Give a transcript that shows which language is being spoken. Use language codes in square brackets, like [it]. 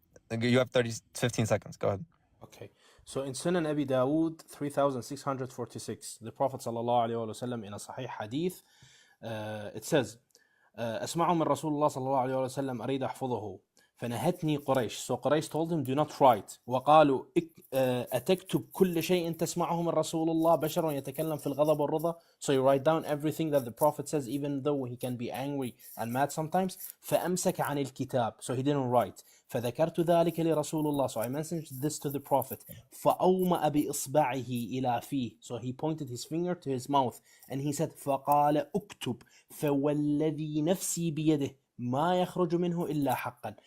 [en] You have 15 seconds. Go ahead. Okay, so in Sunan Abi Dawood 3646, the Prophet sallallahu alaihi wasallam in a Sahih Hadith, it says, [ar] أسمع من رسول الله صلى الله عليه وسلم أريد أحفظه فنهتني قريش. [en] So Quraysh told him, do not write. [ar] وقالوا أتكتب كل شيء تسمعه من رسول الله بشر يتكلم في الغضب والرضا. [en] So you write down everything that the Prophet says, even though he can be angry and mad sometimes. [ar] فأمسك عن الكتاب. [en] So he didn't write. [ar] فذكرت ذلك لرسول الله. [en] So I mentioned this to the Prophet. [ar] فأومأ بإصبعه إلى فيه. [en] So he pointed his finger to his mouth and he said [ar] فقال اكتب فوالذي نفسي بيده ما يخرج منه إلا حقا.